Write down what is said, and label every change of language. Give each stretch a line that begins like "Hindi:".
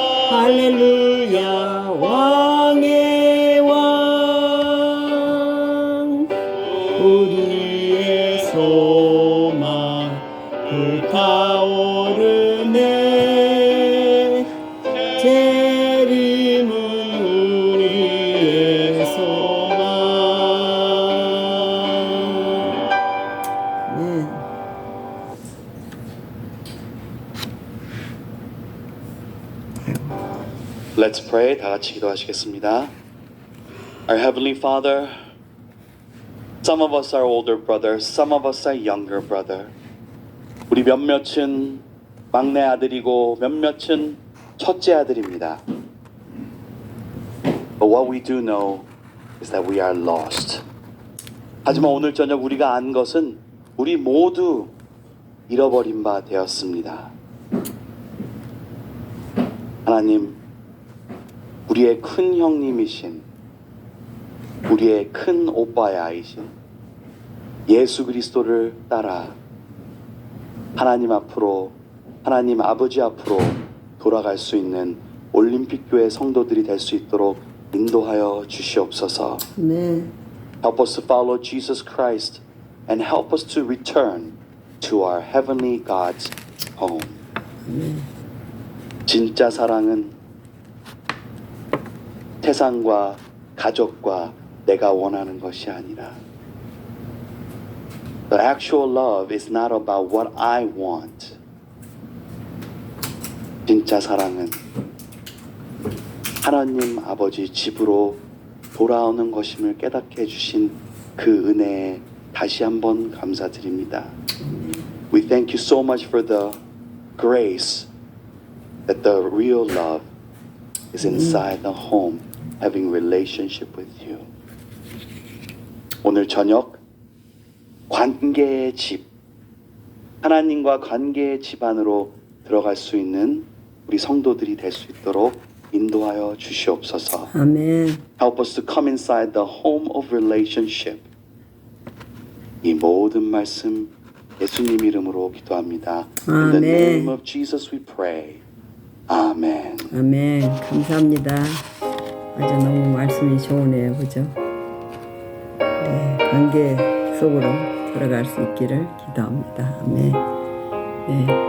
Korean: 할렐루야 왕의 왕 우리의 소망 불타오르네 재림은 우리의 소망. 네.
English: Let's pray.
Korean: 다 같이 기도하시겠습니다.
English: Our Heavenly Father, some of us are older brothers, some of us are younger brother.
Korean: 우리 몇몇은 막내 아들이고 몇몇은 첫째 아들입니다.
English: But what we do know is that we are lost.
Korean: 하지만 오늘 저녁 우리가 안 것은 우리 모두 잃어버린 바 되었습니다. 하나님, 우리의 큰 형님이신 우리의 큰 오빠의 아이신 예수 그리스도를 따라 하나님 앞으로 하나님 아버지 앞으로 돌아갈 수 있는 올림픽 교회 성도들이 될 수 있도록 인도하여 주시옵소서. 네.
English: Help us to follow Jesus Christ and help us to return to our heavenly God's home.
Korean: 진짜 사랑은 세상과 가족과 내가 원하는 것이 아니라
English: The actual love is not about what I want.
Korean: 진짜 사랑은 하나님 아버지 집으로 돌아오는 것임을 깨닫게 해주신 그 은혜에 다시 한번 감사드립니다.
English: We thank you so much for the grace that the real love is inside the home, having relationship with you.
Korean: 오늘 저녁 관계의 집, 하나님과 관계의 집 안으로 들어갈 수 있는 우리 성도들이 될 수 있도록 인도하여 주시옵소서. 아멘.
English: Help us to come inside the home of relationship.
Korean: 이 모든 말씀 예수님 이름으로 기도합니다.
English: In the
Korean: 아멘.
English: name of Jesus we pray. 아멘.
Korean: 아멘. 감사합니다. 아주 너무 말씀이 좋으네요. 그죠? 네, 관계 속으로 들어갈 수 있기를 기도합니다. 아멘. 네.